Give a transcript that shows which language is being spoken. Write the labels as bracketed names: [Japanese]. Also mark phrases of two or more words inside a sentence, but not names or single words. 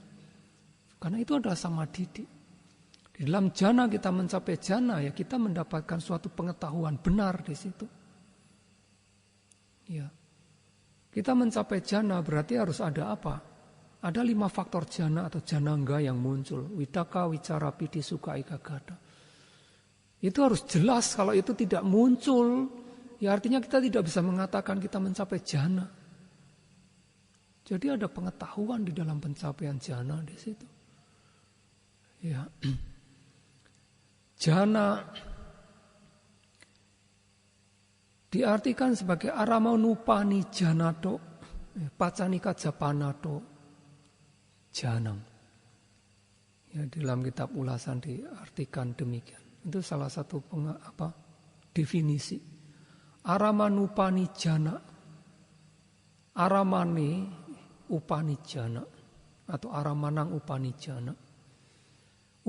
[Indonesian] Karena itu adalah samadhiti. Di dalam jana kita mencapai jana, ya kita mendapatkan suatu pengetahuan benar di situ. Ya. Kita mencapai jana berarti harus ada apa? Ada 5 faktor jana atau janangga yang muncul. [Pali] Vitakka, wicara, piti, sukha, ekaggata. [Indonesian] Itu harus jelas. Kalau itu tidak muncul, ya artinya kita tidak bisa mengatakan kita mencapai jana. Jadi ada pengetahuan di dalam pencapaian jana di situ. Ya. Jana diartikan sebagai [Pali] aramanupani janato, pacanika japanato. [Indonesian] Janang. Ya, di dalam kitab ulasan diartikan demikian. Itu salah satu definisi. [Pali] Aramanupani jana. Aramane upani jana. [Indonesian] Atau [Pali] aramanang upani jana.